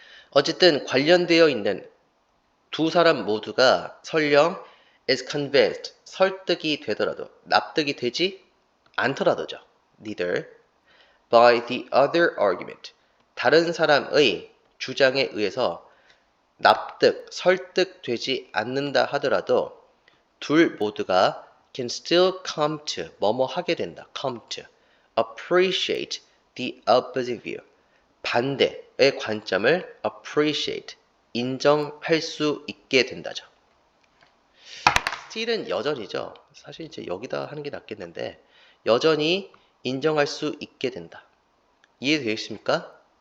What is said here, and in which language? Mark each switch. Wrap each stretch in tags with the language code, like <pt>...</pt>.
<ko>어쨌든 관련되어 있는 두 사람 모두가 설령</ko> <en>is convinced,</en> <ko>설득이 되더라도, 납득이 되지 않더라도죠.</ko> <en>neither by the other argument,</en> <ko>다른 사람의 주장에 의해서 설득되지 않는다 하더라도 둘 모두가</ko> <en>can still come to,</en> <ko>뭐뭐 하게 된다,</ko> <en>come to appreciate the opposing view,</en> <ko>반대의 관점을 appreciate, 인정할 수 있게 된다죠. still은 여전히죠. 사실 이제 여기다 하는 게 낫겠는데 여전히 인정할 수 있게 된다. 이해되겠습니까?</ko>